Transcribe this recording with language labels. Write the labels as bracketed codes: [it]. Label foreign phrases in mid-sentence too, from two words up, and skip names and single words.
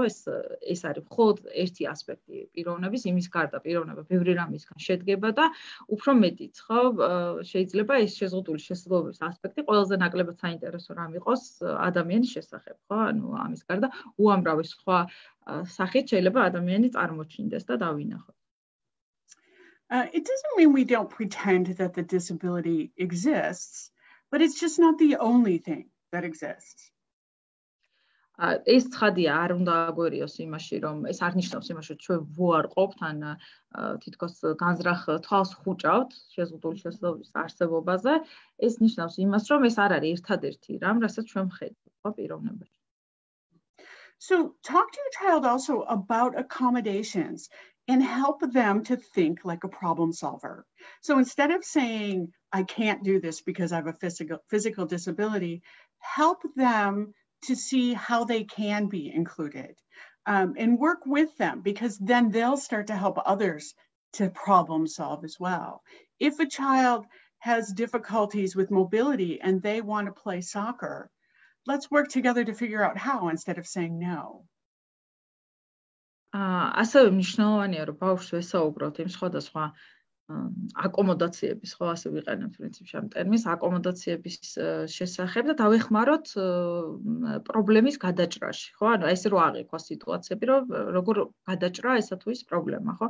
[ka] ეს არის მხოლოდ ერთი ასპექტი პიროვნების, იმის გარდა პიროვნება ბევრი რამისგან შედგება და უფრო მეტიც, ხო, შეიძლება ეს შეზღუდული შესაძლებლობის ასპექტი ყველაზე ნაკლებად საინტერესო რამ იყოს ადამიანის შესახებ, ხო? ანუ ამის გარდა უამრავი სხვა სახით შეიძლება ადამიანი წარმოჩინდეს და დავინახოთ. [en] It doesn't mean we don't pretend that the disability exists, but it's just not the only thing that exists. [ka] ეს ცხადია არ უნდა აგვერიოს იმაში, რომ ეს არ ნიშნავს იმაში, რომ ჩვენ ვუარყოფთ ან თითქოს განზრახ თვალს ხუჭავთ შეზღუდული შესაძლებლობის არსებობაზე, ეს ნიშნავს იმას, რომ ეს არ არის ერთადერთი რამ, რასაც ჩვენ ვხედავთ, ხო, პიროვნებაში. [en] So talk to your child also about accommodations and help them to think like a problem solver. So instead of saying, I can't do this because I have a physical disability, help them to see how they can be included, and work with them, because then they'll start to help others to problem solve as well. If a child has difficulties with mobility and they want to play soccer, let's work together to figure out how instead of saying no. [ka] ასევე მნიშვნელოვანია რომ ბავშვს ვესაუბროთ იმ სხვადასხვა აკომოდაციების, ხო, ასე ვიყენებთ პრინციპში ამ ტერმინს, აკომოდაციების შესახებ და დავეხმაროთ პრობლემის გადაჭრაში, ხო? ანუ ესე რომ აღიქვა სიტუაციები, რომ როგორ გადაჭრა ესა თუ ის პრობლემა, ხო?